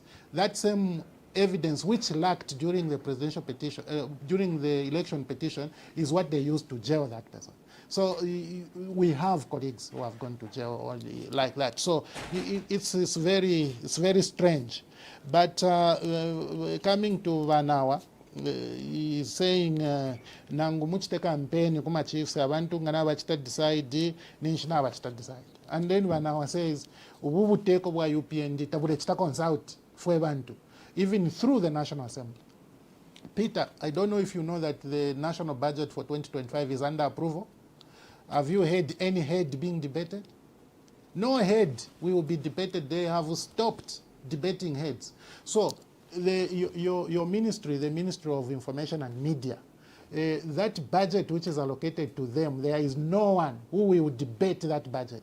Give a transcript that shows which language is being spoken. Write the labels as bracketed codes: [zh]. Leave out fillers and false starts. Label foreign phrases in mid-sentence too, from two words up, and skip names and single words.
[en] That same evidence which lacked during the presidential petition, during the election petition, is what they used to jail that person. So we have colleagues who have gone to jail like that. So it's very strange. But coming to Vanawa, he's saying [bem] nangu muchite campaign kuma chiefs abantu ngana bachita decide ninshina bachita decide. [en] And then Vanawa says [bem] ubu buteko bwa UPND tabule chita consult fwe bantu, [en] even through the National Assembly. Peter, I don't know if you know that the national budget for 2025 is under approval. Have you heard any head being debated? No head will be debated. They have stopped debating heads. So your ministry, the Ministry of Information and Media, that budget which is allocated to them, there is no one who will debate that budget.